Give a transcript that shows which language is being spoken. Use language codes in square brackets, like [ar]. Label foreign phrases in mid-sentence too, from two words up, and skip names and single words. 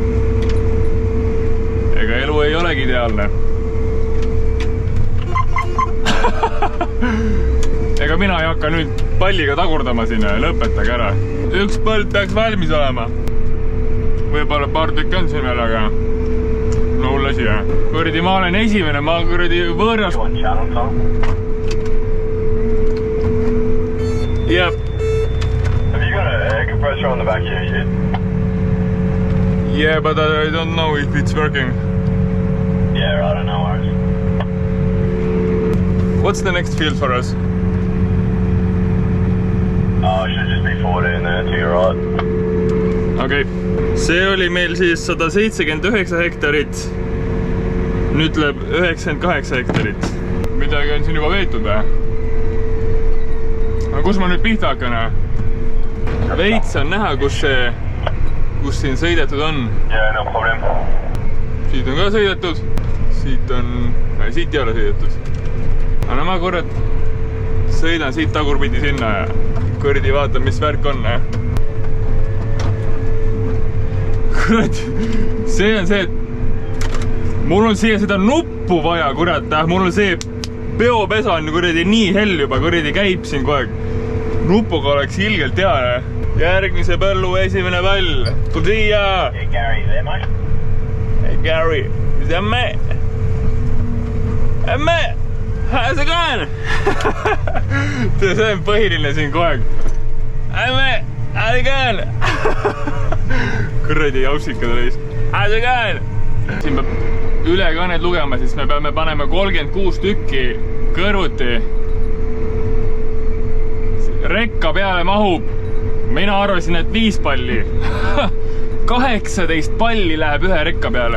[et] Ega elu ei olegi ideaalne. Ega mina ei hakka nüüd palliga tagurdama sinna, lõpetage ära. Üks põld peaks valmis olema. Võib-olla paar tükki on siin veel, aga no hull asi, jah. Kuradi, ma olen esimene, ma kuradi võõras. [en] Yep. Have you got a compressor on the back here yet? Yeah, but I don't know if it's working. Yeah, right, I know worries. What's the next field for us? Oh, it should just be 14 there to your right. [et] Okei. See oli meil siis 179 hektarit. Nüüd läheb 98 hektarit. Midagi on siin juba veetud või? Aga kus ma nüüd pihta hakkan? Veits on näha, kus siin sõidetud on. [en] Yeah, no problem. [et] Siit on ka sõidetud. Siit ei ole sõidetud. Aga no ma korrat sõidan siit tagurpidi sinna ja kõrdi vaatan, mis värk on. Kurat, see on see, et mul on siia seda nuppu vaja, kurat. Mul on see peopesa on kuradi nii hell juba, kuradi käib siin kogu aeg. Nupuga oleks ilgelt hea. Järgmise põllu esimene pall. Tul siia! [en] Hey Gary, there mate? Hey Gary, is that me? Hey mate, how's it going? [et] See on põhiline siin kogu aeg. [en] Hey mate, how's it going? [et] Kuradi jausikad reis. [en] How's it going? [et] Siin peab ülekaned lugema, siis me peame panema 36 tükki kõrvuti. Rekka peale mahub. Mina arvasin, et 5 palli. 18 palli läheb ühe rekka peale.